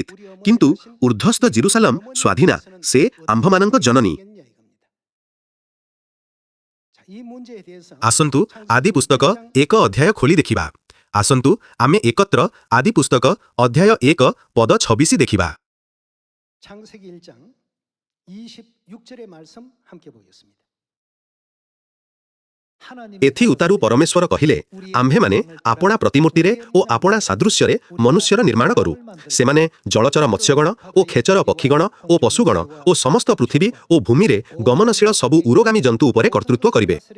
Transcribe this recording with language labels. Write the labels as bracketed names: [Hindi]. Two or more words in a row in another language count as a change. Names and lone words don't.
[Odia] କିନ୍ତୁ ଊର୍ଦ୍ଧ୍ୱସ୍ଥ ଜେରୁସାଲେମ ସ୍ୱାଧୀନା, ସେ ଆମ୍ଭମାନଙ୍କ ଜନନୀ। ଆସନ୍ତୁ ଆଦି ପୁସ୍ତକ 1 ଅଧ୍ୟାୟ ଖୋଲି ଦେଖିବା। ଆସନ୍ତୁ ଆମେ ଏକତ୍ର ଆଦି ପୁସ୍ତକ ଅଧ୍ୟାୟ 1 ପଦ 26 ଦେଖିବା। [Korean] 창세기 1장 26절의 말씀 함께 보겠습니다. [Odia] ଏଥି ଉତାରୁ ପରମେଶ୍ୱର କହିଲେ, ଆମ୍ଭେମାନେ ଆପଣା ପ୍ରତିମୂର୍ତ୍ତିରେ ଓ ଆପଣା ସାଦୃଶ୍ୟରେ ମନୁଷ୍ୟର ନିର୍ମାଣ କରୁ। ସେମାନେ ଜଳଚର ମତ୍ସ୍ୟଗଣ ଓ ଖେଚର ପକ୍ଷୀଗଣ ଓ ପଶୁଗଣ ଓ ସମସ୍ତ ପୃଥିବୀ ଓ ଭୂମିରେ ଗମନଶୀଳ ସବୁ ଉରୋଗାମୀ ଜନ୍ତୁ ଉପରେ କର୍ତ୍ତୃତ୍ୱ କରିବେ।